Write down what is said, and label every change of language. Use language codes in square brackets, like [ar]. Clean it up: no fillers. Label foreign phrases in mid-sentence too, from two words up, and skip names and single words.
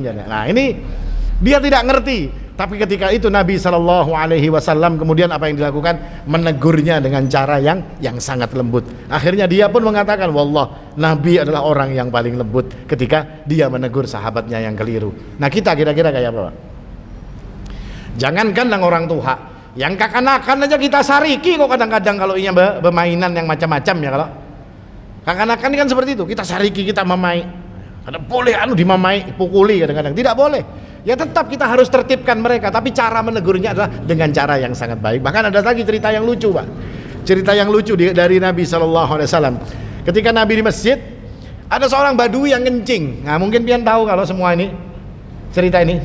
[id] Nah ini dia tidak ngerti. Tapi ketika itu Nabi [ar] Shallallahu Alaihi Wasallam [id] kemudian apa yang dilakukan? Menegurnya dengan cara yang sangat lembut. Akhirnya dia pun mengatakan, wallah, Nabi adalah orang yang paling lembut ketika dia menegur sahabatnya yang keliru. Nah kita kira-kira kayak apa Pak? Jangankan yang orang tua, [bjn] yang kakanakan aja kita sariki kok kadang-kadang kalau inya bermainan yang macam-macam ya. Kalau kakanakan kan seperti itu, kita sariki, kita mamai. Kada boleh dimamai, [id] pukuli kadang-kadang, tidak boleh. Ya tetap kita harus tertibkan mereka, tapi cara menegurnya adalah dengan cara yang sangat baik. Bahkan ada lagi cerita yang lucu Pak, cerita yang lucu dari Nabi SAW. Ketika Nabi di masjid, Ada seorang badui yang kencing. Nah, mungkin pian tahu kalau semua ini cerita ini.